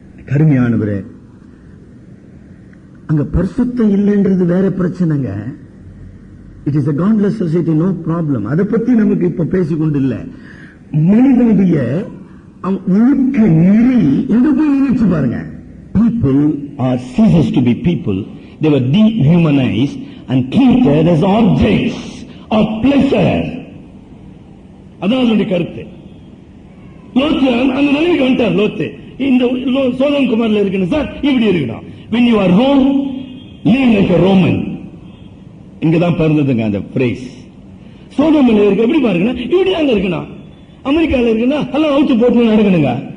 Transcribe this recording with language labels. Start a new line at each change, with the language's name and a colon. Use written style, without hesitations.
Tamil: கருமையானவரே, அங்க பரிசுத்தம் இல்லைன்றது வேற பிரச்சனைங்க.
English: It is a godless society, no problem.
Tamil: அதை பத்தி நமக்கு இப்ப பேசிக்கொண்டு இல்ல. மனிதனுடைய ஒழுக்க நெறி எங்க போய் நினைச்சு பாருங்க.
English: People are ceases to be people. They were dehumanized and treated as objects of pleasure.
Tamil: அதான் அதனுடைய கருத்து. லோத்து அந்த நிலைக்கு வந்துட்டார். லோத்து இந்த சோதம் குமார்ல இருக்கணும் சார், இப்படி இருக்கணும்.
English: when you are Rome, live like a Roman.
Tamil: இங்கதான் பிறந்ததுங்க அந்த பிரைஸ். சோதமில் இருக்கு எப்படி பாருங்க, இப்படி அங்க இருக்கணும். அமெரிக்கால இருக்குன்னா எல்லாம் அவுத்து போட்டு நடக்கணுங்க.